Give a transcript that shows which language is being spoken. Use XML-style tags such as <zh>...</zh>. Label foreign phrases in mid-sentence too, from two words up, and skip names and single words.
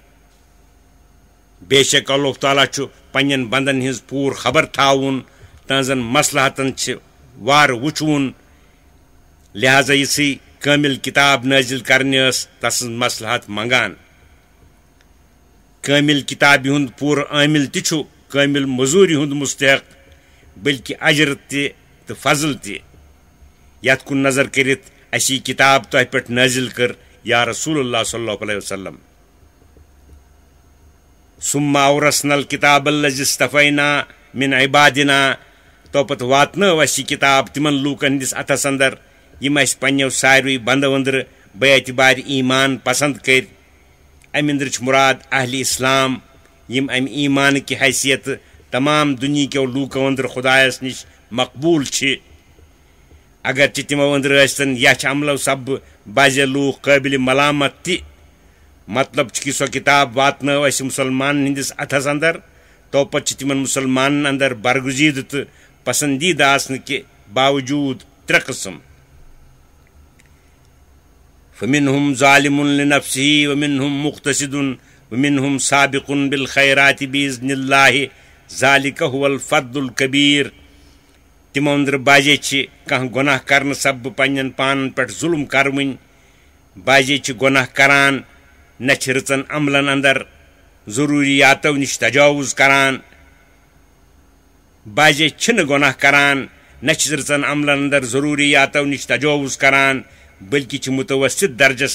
<ks>بے شک اللہ تعالیٰ چھُ پننٮ۪ن بنٛدن ہٕنٛز پوٗرٕ خبر تھاوُن تہنٛزن مصلحتن چھِ وارٕ وٕچھوُن لہذا یِژھٕے کٲمِل کتاب نٲزِل کرنہِ ٲس تسٕنٛز مصلحت منگان کٲمِل کتابہِ ہُنٛد پوٗرٕ عٲمِل تہِ چھُ کٲمِل مٔزوٗرِ ہُنٛد مستحق بلکہِ اجر تہِ تہٕ فضل تہِ یتھ کُن نظر کٔرِتھ اَسہِ یہِ کتاب تۄہہِ پٮ۪ٹھ نٲزِل کٔر</ks> <ar>یا رسول اللہ صلی اللہ علیہ وسلم ثم اورثنا الکتاب الذی اصطفینا من عبادنا</ar> <ks>تو پتہٕ واتنٲو اَسہِ یہِ کتاب تِمن لوٗکن ہٕنٛدِس اتھس اندر یِم اَسہِ پننٮ۪و ساروٕے بنٛدو أنٛدرٕ بے اعتبارِ ایمان پسنٛد کٔرۍ امہِ أنٛدرٕ چھُ مُراد اہلِ اسلام یِم امہِ ایمانٕکہِ حیثیتہٕ تمام دُنہیٖکٮ۪و لوٗکو أنٛدرٕ خۄدایس نِش مقبوٗل چھِ اگرچہِ تِمو أنٛدرٕ ٲسۍتن یچھ عملو سببہٕ بعضے لوٗکھ قٲبلِ ملامت تہِ مطلب چھُ کہِ سۄ کتاب واتنٲو اَسہِ مُسلمانن ہٕنٛدِس اتھس اندر تو پتہٕ چھِ تِمن مُسلمانن اندر برگُزیٖدٕ تہٕ پسندیٖدٕ آسنہٕ کہِ باوجوٗد 3 قٕسم</ks> <ar>فمنهم ظالم لنفسه ومنهم مقتصد ومنهم سابق بالخيرات بإذن الله ذلك هو الفضل الكبير</ar> <ks>تِمو أنٛدرٕ بعضے چھِ کانٛہہ گۄناہ کرنہٕ سببہٕ پننٮ۪ن پانن پٮ۪ٹھ ظُلم کروٕنۍ بعضے چھِ گۄناہ کران نہ چھِ رٕژن عملن اندر ضروٗریاتو نِش تجاوُز کران بعضے چھِنہٕ گۄناہ کران نہ چھِ رٕژن عملن اندر ضروٗریاتو نِش تجاوُز کران بلکہِ چھِ متوسط درجس</ks>